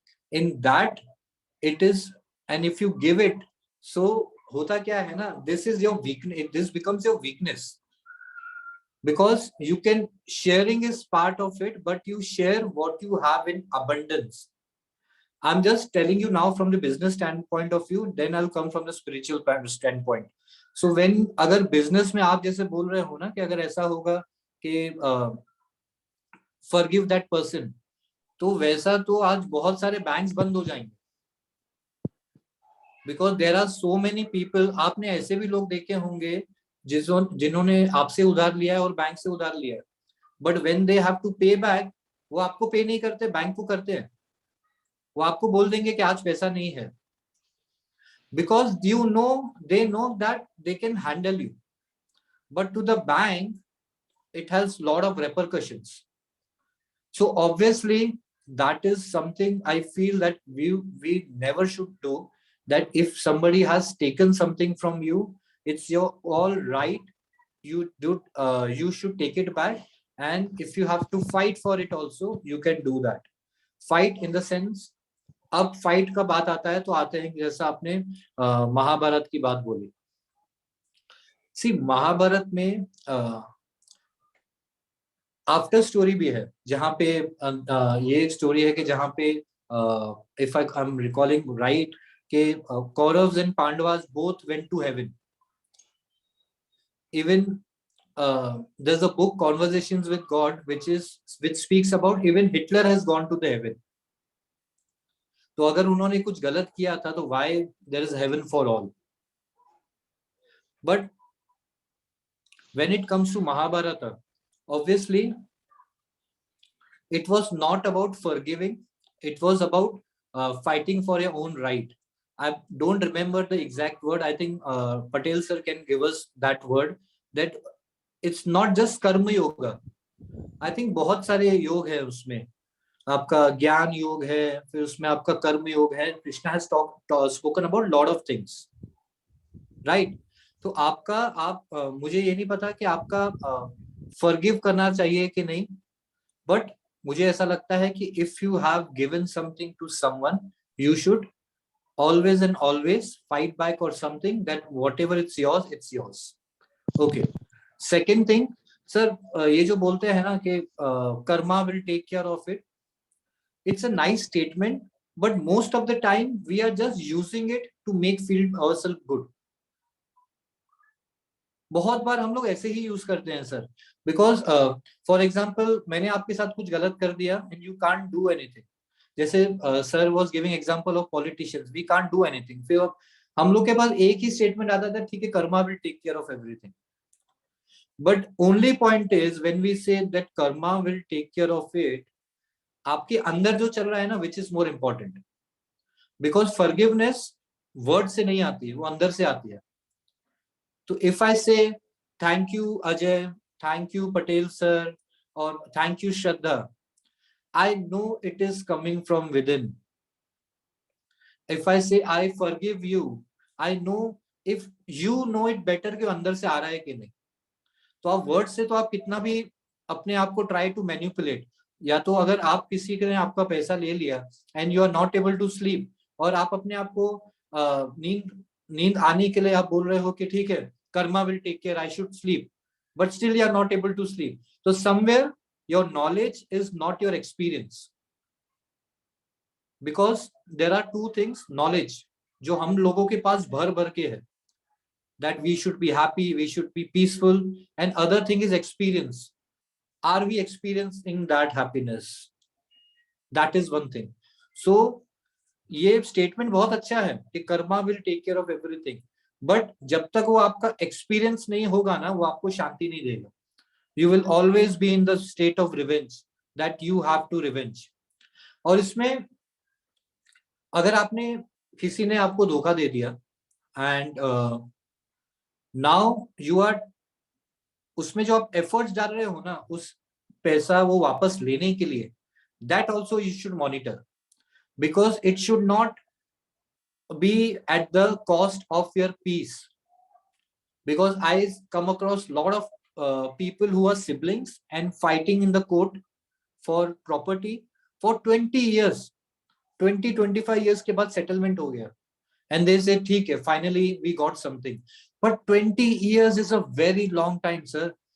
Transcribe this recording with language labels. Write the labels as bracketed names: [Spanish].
[English] in that it is, and if you give it, so [Hindi] होता क्या है ना, [English] this is your weakness, this becomes your weakness, because you can, sharing is part of it, but you share what you have in abundance. I'm just telling you now from the business standpoint of view, then I'll come from the spiritual standpoint. So when [Hindi] अगर business में आप जैसे बोल रहे हो ना कि अगर ऐसा होगा कि [English] forgive that person, [Hindi] तो वैसा तो आज बहुत सारे banks बंद हो जाएंगे, [English] because there are so many people. [Hindi] आपने ऐसे भी लोग देखे होंगे जिन्होंने आपसे उधार लिया है और बैंक से उधार लिया है, [English] but when they have to pay back, [Hindi] वो आपको पे नहीं करते, बैंक को करते हैं. वो आपको बोल देंगे कि आज पैसा नहीं है, [English] because they know that they can handle you, but to the bank it has lot of repercussions. So obviously that is something I feel that we never should do, that if somebody has taken something from you, it's your all right, you should take it back, and if you have to fight for it also, you can do that. Fight in the sense, [Hindi] अब fight का बात आता है तो आते हैं जैसा आपने महाभारत की बात बोली. See, महाभारत में आफ्टर स्टोरी भी है, जहाँ पे ये स्टोरी है कि जहाँ पे [English] if I'm recalling right, कि Kauravas and Pandavas both went to heaven. Even there's a book, Conversations with God, which speaks about even Hitler has gone to the heaven. [Hindi] तो अगर उन्होंने कुछ गलत किया था तो [English] why there is heaven for all? But when it comes to Mahabharata, obviously it was not about forgiving. It was about fighting for your own right. I don't remember the exact word. I think Patel sir can give us that word. That it's not just [Hindi] कर्म yoga. [English] I think [Hindi] बहुत सारे योग है उसमें. आपका ज्ञान योग है, फिर उसमें आपका कर्म योग है. [English] Krishna has spoken about lot of things, right? [Hindi] तो आपका मुझे ये नहीं पता कि आपका forgive करना चाहिए कि नहीं, [English] but [Hindi] मुझे ऐसा लगता है कि [English] if you have given something to someone, you should always and always fight back or something, that whatever it's yours. Okay. [Hindi] Second thing, sir, ये जो बोलते हैं ना कि [English] karma will take care of it. It's a nice statement, but most of the time we are just using it to make feel ourselves good. [Hindi] बहुत बार हम लोग ऐसे ही यूज करते हैं सर, [English] because for example [Hindi] मैंने आपके साथ कुछ गलत कर दिया [English] And you can't do anything. जैसे sir was giving example of politicians, we can't do anything. [Hindi] फिर हम लोग के पास एक ही स्टेटमेंट आता था, ठीक है, [English] Karma will take care of everything. But only point is when we say that karma will take care of it, [Hindi] आपके अंदर जो चल रहा है ना, [English] Which is more important. [Hindi] Because forgiveness word से नहीं आती है, वो अंदर से आती है. [English] So if I say thank you Ajay, thank you Patel sir, or thank you Shraddha, I know it is coming from within. If I say I forgive you, I know if you know it better [Hindi] कि अंदर से आ रहा है कि नहीं. तो आप word से तो आप कितना भी अपने आप को [English] try to manipulate, [Hindi] या तो अगर आप किसी ने आपका पैसा ले लिया [English] and you are not able to sleep, [Hindi] और आप अपने आप को नींद आने के लिए आप बोल रहे हो कि ठीक है, [English] Karma will take care, I should sleep, but still you are not able to sleep. तो somewhere your knowledge is not your experience, because there are two things. [Hindi] Knowledge जो हम लोगों के पास भर भर के है, [English] that we should be happy, we should be peaceful, and other thing is experience. Are we experiencing that happiness? That is one thing. [Hindi] So ये statement बहुत अच्छा है कि [English] karma will take care of everything, [Hindi] but जब तक वो आपका experience नहीं होगा ना, वो आपको शांति नहीं देगा. [English] You will always be in the state of revenge, that you have to revenge. [Hindi] और इसमें अगर आपने किसी ने आपको धोखा दे दिया [English] and now you are, [Hindi] उसमें जो आप एफर्ट्स डाल रहे हो ना, उस पैसा वो वापस लेने के लिए, [English] That also you should monitor, because it should not be at the cost of your peace. Because I come across a lot of people who are siblings and fighting in the court for property for 20 years, 20-25 years [Hindi] के बाद settlement हो गया, [English] and they say [Hindi] ठीक है, [English] finally we got something. But 20 years is a very long time, sir.